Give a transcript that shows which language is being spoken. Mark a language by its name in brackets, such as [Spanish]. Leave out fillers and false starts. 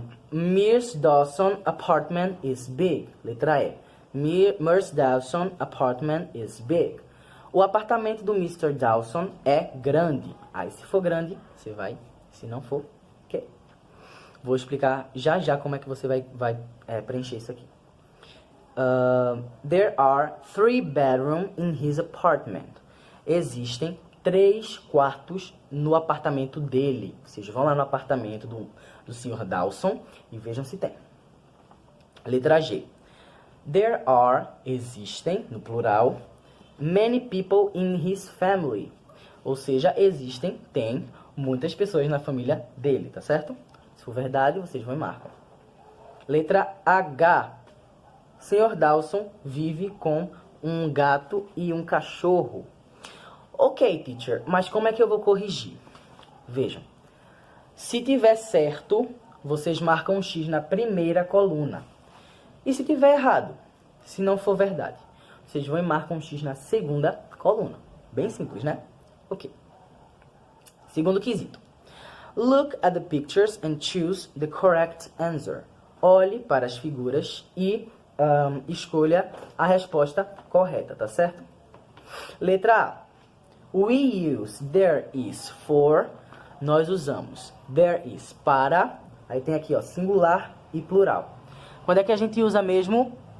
[English] Miss Dawson apartment is big. [Portuguese] Letra E. [English] Miss Dawson apartment is big. [Portuguese] O apartamento do Mr. Dawson é grande. Aí, se for grande, você vai. Se não for, ok. Vou explicar já como é que você vai preencher isso aqui. [English] There are 3 bedrooms in his apartment. [Portuguese] Existem 3 quartos no apartamento dele. Vocês vão lá no apartamento do Sr. Dawson e vejam se tem. Letra G. [English] There are, [Portuguese] existem, no plural, [English] many people in his family. [Portuguese] Ou seja, tem muitas pessoas na família dele, tá certo? Se for verdade, vocês vão e marcam. Letra H. Sr. Dawson vive com um gato e um cachorro. Ok, teacher, mas como é que eu vou corrigir? Vejam. Se tiver certo, vocês marcam um X na primeira coluna. E se tiver errado, se não for verdade, vocês vão e marcam um X na segunda coluna. Bem simples, né? Ok. Segundo quesito. [English] Look at the pictures and choose the correct answer. [Portuguese] Olhe para as figuras e escolha a resposta correta, tá certo? Letra A. [English] We use there is for. [Portuguese] Nós usamos there is para. Aí tem aqui, singular e plural. Quando é que a gente usa mesmo?